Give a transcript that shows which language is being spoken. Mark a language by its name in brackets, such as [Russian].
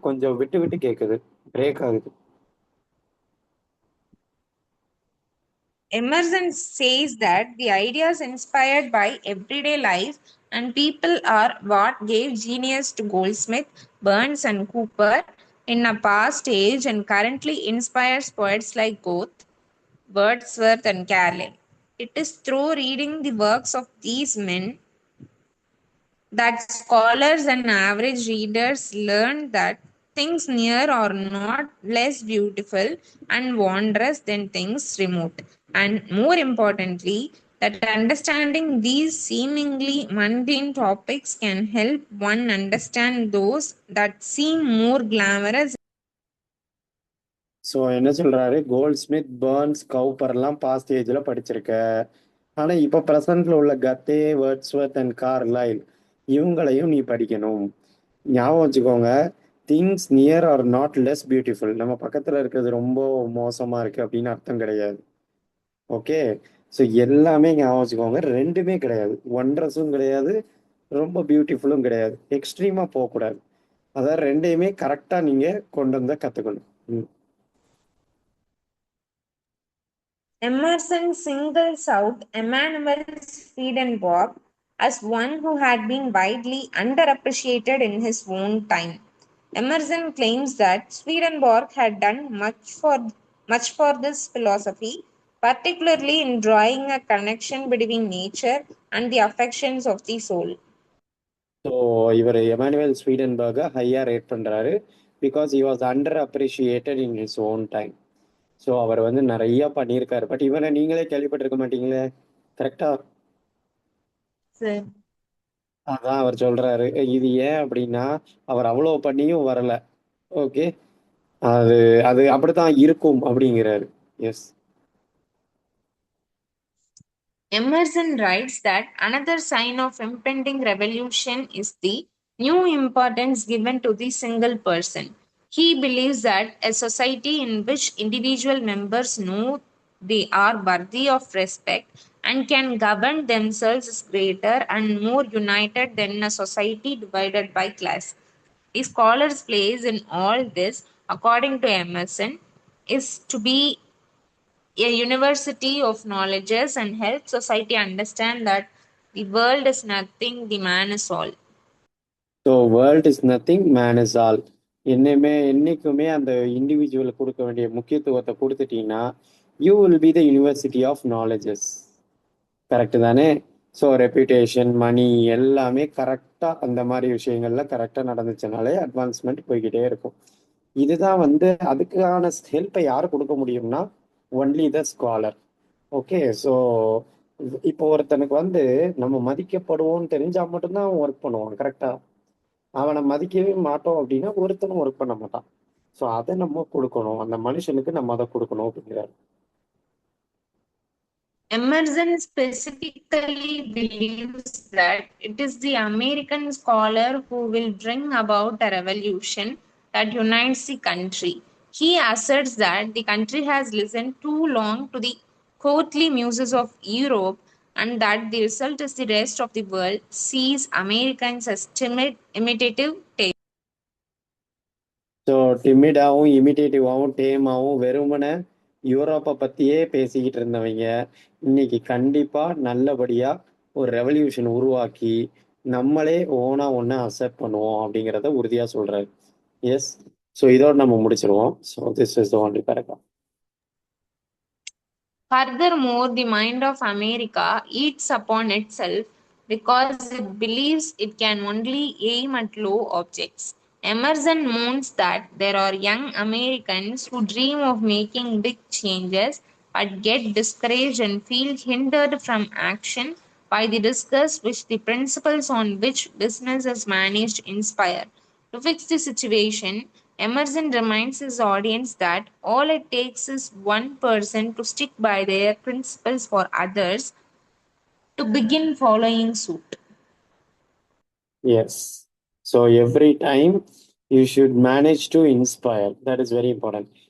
[Tamil] கொஞ்சம் விட்டு விட்டு கேட்குது, பிரேக் ஆகுது. [English] Emerson says that the ideas inspired by everyday life and people are what gave genius to Goldsmith, Burns, and Cooper in a past age and currently inspires poets like Goethe, Wordsworth, and Carlyle. It is through reading the works of these men that scholars and average readers learn that things near are not less beautiful and wondrous than things remote. And more importantly, that understanding these seemingly mundane topics can help one understand those that seem more glamorous. [Tamil] So என்ன சொல்றாரு, gold Smith, Burns, கவுப்பர்லாம் past ஏஜில் படிச்சிருக்க, ஆனால் இப்போ ப்ரெசண்ட்ல உள்ள கத்தே, Wordsworth and Carlyle இவங்களையும் நீ படிக்கணும். ஞாபகம் வச்சுக்கோங்க, [English] Things near are not less beautiful. [Tamil] நம்ம பக்கத்தில் இருக்கிறது ரொம்ப மோசமாக இருக்குது அப்படின்னு அர்த்தம் கிடையாது. ஓகே. ஸோ எல்லாமே ஞாபகம் வச்சுக்கோங்க, ரெண்டுமே கிடையாது. ஒன்ட்ரஸும் கிடையாது, ரொம்ப பியூட்டிஃபுல்லும் கிடையாது. எக்ஸ்ட்ரீமாக போகக்கூடாது. அதாவது ரெண்டையுமே கரெக்டாக நீங்கள் கொண்டு வந்தால் கற்றுக்கணும். ம். [English] Emerson singles out Emanuel Swedenborg as one who had been widely underappreciated in his own time. Emerson claims that Swedenborg had done much for this philosophy, particularly in drawing a connection between nature and the affections of the soul. [Tamil] So இவர் Emmanuel ஸ்வீடன்பர்கை ஹையாக rate பண்ணுறாரு, [English] Because he was under appreciated in his own time. [Tamil] So அவர் வந்து நிறைய பண்ணியிருக்காரு. But இவரை நீங்களே கேள்விப்பட்டிருக்க மாட்டீங்களே, கரெக்டா? சரி. அதான் அவர் சொல்றாரு. இது ஏன் அப்படின்னா, அவர் அவ்வளோ பண்ணியும் வரல. ஓகே. அது அது அப்படித்தான் இருக்கும் அப்படிங்கிறாரு. [English] Yes. Emerson writes that another sign of impending revolution is the new importance given to the single person. He believes that a society in which individual members know they are worthy of respect and can govern themselves is greater and more united than a society divided by class. The scholar's place in all this, according to Emerson, is to be a university of knowledges and help society understand that the world is nothing, the man is all. So world is nothing, man is all. [Tamil] என்னைக்குமே அந்த individual கொடுக்க வேண்டிய முக்கியத்துவத்தை கொடுத்துட்டீங்கன்னா [English] You will be the university of knowledges. [Tamil] Correct தானே? So reputation மணி எல்லாமே கரெக்டாக அந்த மாதிரி விஷயங்கள்ல கரெக்டாக நடந்துச்சுனாலே அட்வான்ஸ்மெண்ட் போய்கிட்டே இருக்கும். இதுதான் வந்து அதுக்கான ஹெல்ப்பை யார் கொடுக்க முடியும்னா only the scholar. Okay, so இப்போ ஒருத்தனுக்கு வந்து நம்ம மதிக்கப்படுவோம்னு தெரிஞ்சா மட்டும்தான் அவன் ஒர்க் பண்ணுவான். கரெக்டா? அவனை மதிக்கவே மாட்டோம் அப்படின்னா ஒருத்தனும் ஒர்க் பண்ண மாட்டான். ஸோ அதை நம்ம கொடுக்கணும், அந்த மனுஷனுக்கு நம்ம அதை கொடுக்கணும் அப்படிங்கிறாரு. [English] Emerson specifically believes that it is the American scholar who will bring about a revolution that unites the country. He asserts that the country has listened too long to the courtly muses of Europe and that the result is the rest of the world sees Americans as timid, imitative tapes. [Tamil] So டிமிடாகவும் இமிடேட்டிவாகவும் டேமாகவும் வெறுமனே யூரோப்பை பற்றியே பேசிக்கிட்டு இருந்தவங்க இன்னைக்கு கண்டிப்பாக நல்லபடியாக ஒரு revolution உருவாக்கி நம்மளே ஓனாக ஒன்று அக்செப்ட் பண்ணுவோம் அப்படிங்கிறத உறுதியாக சொல்கிறாரு. [English] yes, so [Tamil] இதோட நம்ம முடிச்சிருவோம். [English] So this is the only paragraph. Furthermore, the mind of America eats upon itself because it believes it can only aim at low objects. Emerson mourns that there are young Americans who dream of making big changes but get discouraged and feel hindered from action by the disgust which the principles on which business is managed inspire. To fix the situation, Emerson reminds his audience that all it takes is one person to stick by their principles for others to begin following suit. Yes, so every time you should manage to inspire. That is very important.